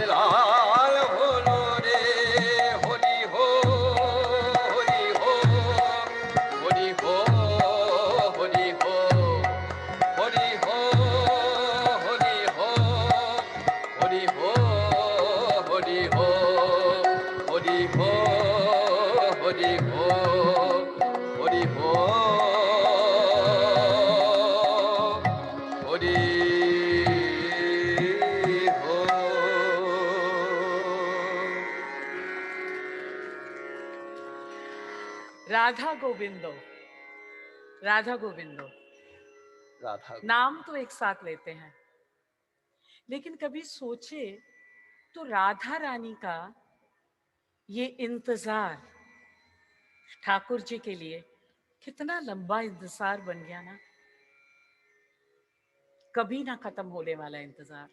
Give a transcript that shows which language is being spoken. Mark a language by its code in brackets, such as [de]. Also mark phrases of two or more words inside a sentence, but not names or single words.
[bn] লাল হলো রে হরি হো হরি হো হরি হো হরি হো হরি হো হরি হো হরি হো হরি হো হরি হো হরি হো হরি হো হরি হো। राधा गोविंदो, राधा गोविंदो রাধা [hi] नाम तो एक साथ लेते हैं, लेकिन कभी सोचे तो राधा रानी का ये इंतजार ठाकुर जी के लिए कितना लंबा इंतजार बन गया ना, कभी ना खत्म होने वाला इंतजार।